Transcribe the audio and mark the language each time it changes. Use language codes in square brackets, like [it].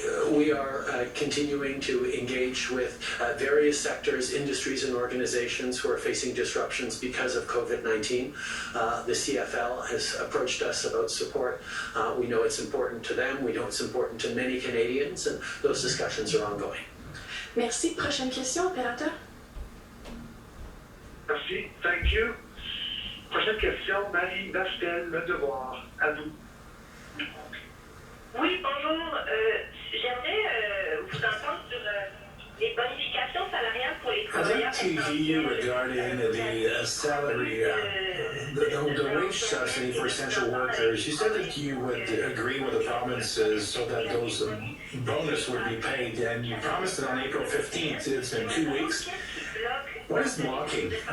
[en] We are continuing to engage with various sectors, industries, and organizations who are facing disruptions because of COVID-19. The CFL has approached us about support. We know it's important to them. We know it's important to many Canadians, and those discussions are ongoing. [fr] Merci. Prochaine question, opérateur. Merci. [en] Thank you. [fr] Prochaine question, Marie Bastel, Le Devoir, à vous. Oui, bonjour. J'aimerais vous entendre sur les bonifications salariales pour les [en] I'd [fr] travailleurs. [en] like to hear you regarding the salary, the wage subsidy for essential workers. You said that you would agree with the provinces so that those bonus would be paid, and you promised it on April 15th. It's been 2 weeks. What is blocking?